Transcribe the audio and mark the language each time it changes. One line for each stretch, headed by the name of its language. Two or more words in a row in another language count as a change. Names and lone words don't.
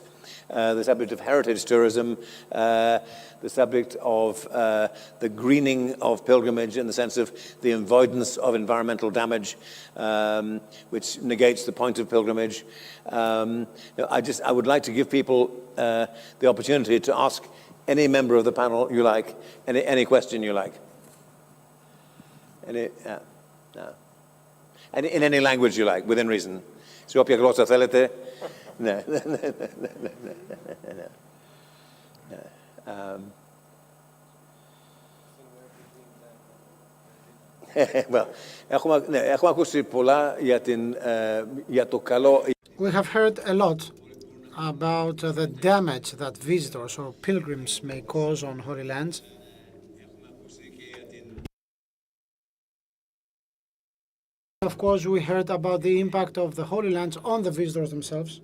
English: The subject of heritage tourism, the subject of the greening of pilgrimage in the sense of the avoidance of environmental damage, which negates the point of pilgrimage. I would like to give people the opportunity to ask any member of the panel you like, any question you like. In any language you like, within reason.
Greek: Σε όποια γλώσσα θέλετε. Ναι. Έχουμε ακούσει πολλά για το καλό.
English: We have heard a lot about the damage that visitors or pilgrims may cause on Holy Lands. Of course, we heard about the impact of the Holy Lands on the visitors themselves.